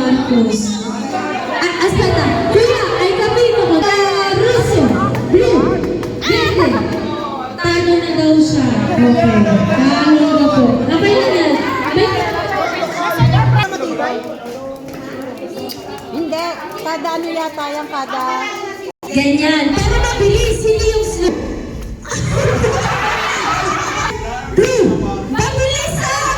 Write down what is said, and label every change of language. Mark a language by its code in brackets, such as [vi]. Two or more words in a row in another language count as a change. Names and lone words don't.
[tl] Tapos, [it] aspetta, kuya, hai capito ko? Rosso, blue, verde. [tl] Talo na daw siya. Okay, talo na po. Okay na yan. Hindi, kada ano yata yung kada... Ganyan. Para mabilis, hindi yung slow. Blue, mabilis ah!